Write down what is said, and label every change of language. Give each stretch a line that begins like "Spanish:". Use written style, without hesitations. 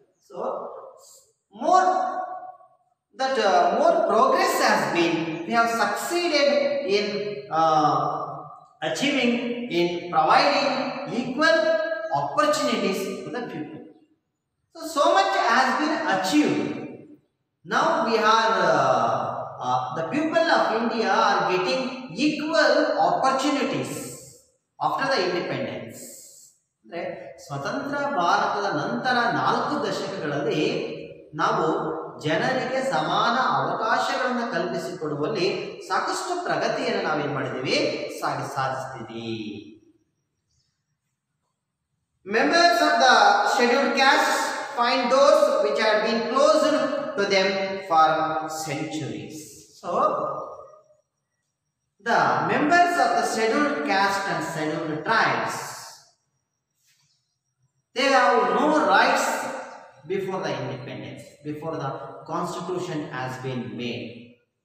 English: So more progress has been, we have succeeded in achieving, in providing equal opportunities to the people. So much has been achieved Now we are the people of India are getting equal opportunities after the independence.
Kannada: ಅಂದ್ರೆ ಸ್ವತಂತ್ರ ಭಾರತದ ನಂತರ 4 ದಶಕಗಳಲ್ಲಿ ನಾವು ಜನರಿಗೆ ಸಮಾನ ಅವಕಾಶಗಳನ್ನು ಕಲ್ಪಿಸಿಕೊಡುವಲ್ಲಿ ಸಾಕಷ್ಟು ಪ್ರಗತಿಯನ್ನು ನಾವೇನ್ ಮಾಡಿದ್ದೀವಿ ಸಾಧಿಸ್ತೀವಿ.
English: Members of the scheduled caste find doors which have been closed to them for centuries. So the members of the scheduled caste and scheduled tribes, they have no rights before the independence, before the constitution has been made.